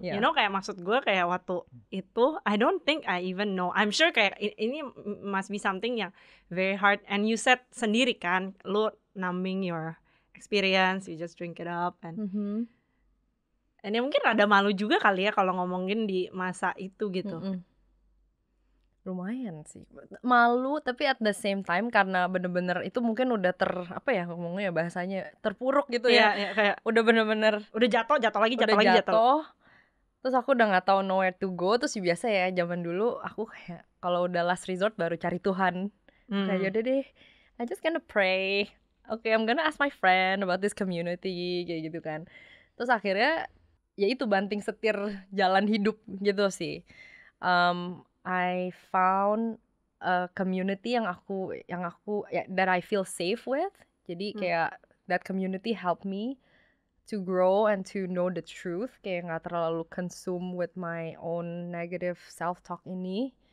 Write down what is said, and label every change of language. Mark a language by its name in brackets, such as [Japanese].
[English] You know, [Indonesian] kayak maksud gue kayak waktu itu [English] I don't think I even know. I'm sure [Indonesian] kayak ini [English] must be something yang very hard. And you said [Indonesian] sendiri kan, lu [English] numbing your experience, you just drink it up and Mhm. [Indonesian] ya mungkin rada malu juga kali ya kalau ngomongin di masa itu gitu. Lumayan sih, malu tapi [English] at the same time [Indonesian] karena bener-bener itu mungkin udah apa ya ngomongnya bahasanya, terpuruk gitu Iya, ya. kayak Udah bener-bener udah jatuh lagi, udah jatuh lagi, jatuh. jatuh, terus aku udah nggak tahu [English] nowhere to go. [Indonesian] Terus biasa ya zaman dulu aku kayak kalau udah last resort baru cari Tuhan. Kayak yaudah deh, [English] I just gonna pray. Okay, I'm gonna ask my friend about this community [Indonesian] kayak gitu kan. Terus akhirnya ya itu banting setir jalan hidup gitu sih. [English] I found a community [Indonesian] yang aku ya, [English] that I feel safe with. [Indonesian] Jadi kayak [English] that community helped me to grow and to know the truth. [Indonesian] Kayak nggak terlalu [English] consume with my own negative self-talk ini.